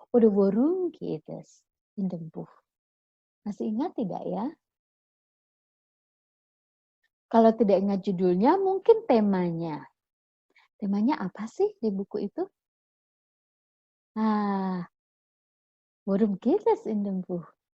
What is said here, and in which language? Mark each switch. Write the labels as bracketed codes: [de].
[de] Oder worum geht es in dem Buch? [id] Masih ingat tidak ya? Kalau tidak ingat judulnya, mungkin temanya. Temanya apa sih di buku itu? [de] Nah, worum geht es in dem Buch?